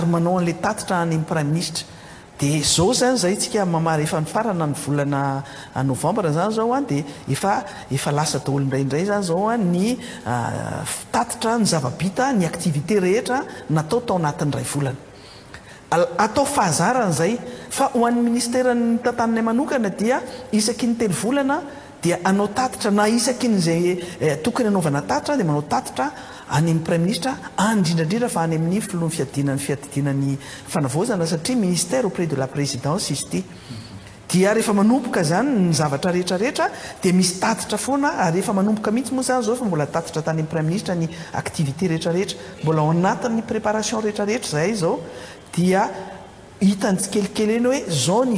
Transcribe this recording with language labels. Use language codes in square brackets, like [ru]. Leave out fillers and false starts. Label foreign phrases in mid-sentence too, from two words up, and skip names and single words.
[mg] manao an'ilay tatitra any [fr] prime ministre [mg] dia zao zany zay tsika mamary efa nifarana ny volana novambra zany zao a dia efa lasa daholo indraindray zany zao a ny tatitra ny zava-bita ny activité rehetra natao tao anatin'ny ray volana atao fahazarana zay fa ho an'ny ministera ny tantanany manokana dia isaky ny telo volana dia anao tatitra na isaky ny zay tokony anaovana tatitra dia manao tatitra any amin'ny [fr] prime ministre [mg] indrindrandrindra fa any amin'ny filohan'ny fiadidinany fanavaozana satria [fr] ministère auprès de la présidence [mg] izy ity dia rehefa manompoka zany ny zavatra rehetrarehetra dia misy tatitra foana ary rehefa manompoka mihitsy moa zany zao fa mbola tatitra tany amin'ny [fr] prime ministre [mg] ny activité rehetrarehetra mbola ao anatin'ny préparation rehetrarehetra zay zao dia hitany tsikelikely eny hoe zao ny